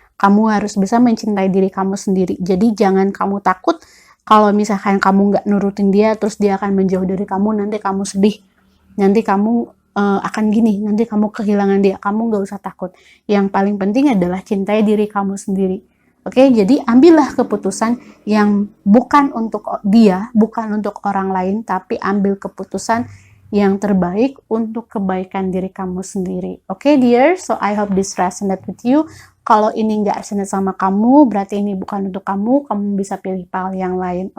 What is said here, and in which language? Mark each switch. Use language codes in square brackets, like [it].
[id] Kamu harus bisa mencintai diri kamu sendiri. Jadi jangan kamu takut kalau misalkan kamu nggak nurutin dia, terus dia akan menjauh dari kamu, nanti kamu sedih, nanti kamu akan gini, nanti kamu kehilangan dia. Kamu gak usah takut. Yang paling penting adalah cintai diri kamu sendiri. Oke, jadi ambillah keputusan yang bukan untuk dia, bukan untuk orang lain, tapi ambil keputusan yang terbaik untuk kebaikan diri kamu sendiri. [en] Oke, dear, so I hope this resonate with you. [id] Kalau ini gak resonate sama kamu, berarti ini bukan untuk kamu. Kamu bisa pilih pile yang lain.